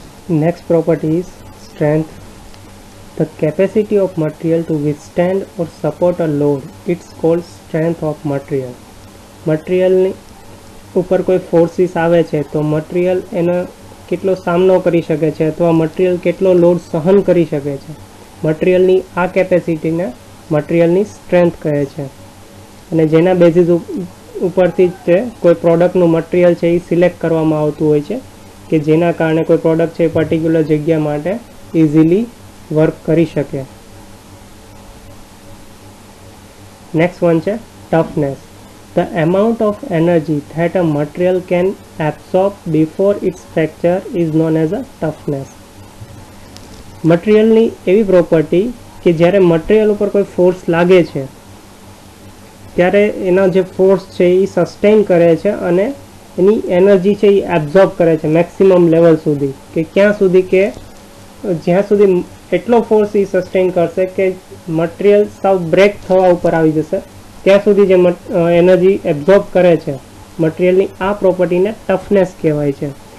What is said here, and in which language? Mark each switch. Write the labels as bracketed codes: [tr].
[en] Next property is strength. The capacity of material to withstand or support a load, it's called strength of material. [gu] મટીરિયલની ઉપર કોઈ forces આવે છે તો material એનો કેટલો સામનો કરી શકે છે અથવા મટીરિયલ કેટલો લોડ સહન કરી શકે છે, મટીરિયલની આ કેપેસિટીને મટીરિયલની સ્ટ્રેન્થ કહે છે. અને જેના બેઝિસ ઉપરથી જ કોઈ પ્રોડક્ટનું મટીરિયલ છે એ સિલેક્ટ કરવામાં આવતું હોય છે કે જેના કારણે કોઈ પ્રોડક્ટ છે એ પર્ટિક્યુલર જગ્યા માટે ઇઝીલી વર્ક કરી શકે. નેક્સ્ટ વન છે toughness. [en] The amount of energy that a material can absorb before its fracture is known as a toughness. [gu] મટીરિયલની એવી પ્રોપર્ટી કે જ્યારે મટીરિયલ ઉપર કોઈ ફોર્સ લાગે છે ત્યારે એના જે ફોર્સ છે એ સસ્ટેન કરે છે અને એની એનર્જી છે એ એબ્ઝોર્બ કરે છે મેક્સિમમ લેવલ સુધી, કે ક્યાં સુધી કે જ્યાં સુધી એટલો ફોર્સ એ સસ્ટેન કરશે કે મટીરિયલ સાવ બ્રેક થવા ઉપર આવી જશે, ત્યાં સુધી જે એનર્જી એબ્ઝોર્બ કરે છે મટીરિયલની આ પ્રોપર્ટીને ટફનેસ કહેવાય છે.